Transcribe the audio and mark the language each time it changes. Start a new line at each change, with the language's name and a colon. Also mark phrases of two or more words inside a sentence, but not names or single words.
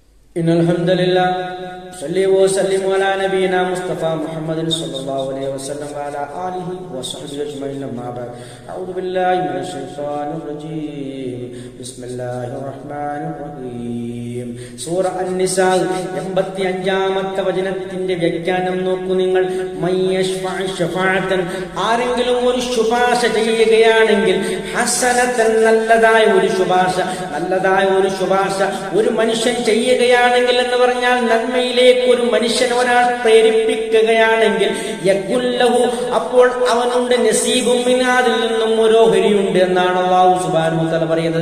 Arabic: إن الحمد لله صلي وسلم على نبينا مصطفى محمد صلى الله عليه وسلم وعلى آله وصحبه أجمعين أما بعد أعوذ بالله من الشيطان الرجيم بسم الله الرحمن الرحيم
Malayalam: സൂറ അൻ-നിസാ 85-ാമത്തെ വചനത്തിന്റെ വ്യാഖ്യാനം നോക്കൂ നിങ്ങൾ. ആരെങ്കിലും ഒരു ശുപാർശ ചെയ്യുകയാണെങ്കിൽ ഹസനത്തൻ നല്ലതായ ഒരു ശുപാർശ ഒരു മനുഷ്യൻ ചെയ്യുകയാണെങ്കിൽ എന്ന് പറഞ്ഞാൽ നന്മയിലേക്ക് ഒരു മനുഷ്യൻ ഒരാൾ പ്രേരിപ്പിക്കുകയാണെങ്കിൽ യകുല്ലഹു അപ്പോൾ അവനുണ്ട് നസീബും മിൻ അതിൽ നിന്നും ഒരു ഓഹരിയുണ്ട് എന്നാണ്
Arabic: الله سبحانه وتعالى
Malayalam: പറയുന്നത്.